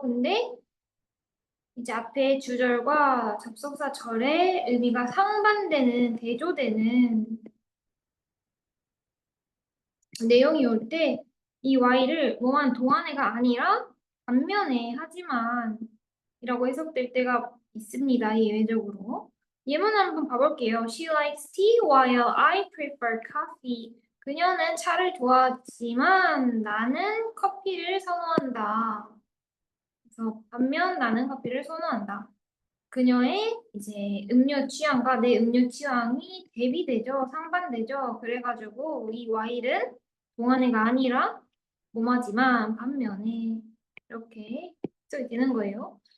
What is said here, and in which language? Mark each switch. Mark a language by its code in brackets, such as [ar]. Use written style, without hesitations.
[ko] 근데 이제 앞에 주절과 접속사 절의 의미가 상반되는, 대조되는 내용이 올 때 이 y를 뭐만 동안에가 아니라 반면에 하지만 이라고 해석될 때가 있습니다. 예외적으로. 예문 한번 봐볼게요. [en] She likes tea while I prefer coffee. [ko] 그녀는 차를 좋아하지만 나는 커피를 선호한다. 그래서 반면 나는 커피를 선호한다. 그녀의 이제 음료 취향과 내 음료 취향이 대비되죠. 상반되죠. 그래가지고 이 y는 동안에가 아니라 뭐뭐지만 반면에 이렇게 써야 되는 거예요.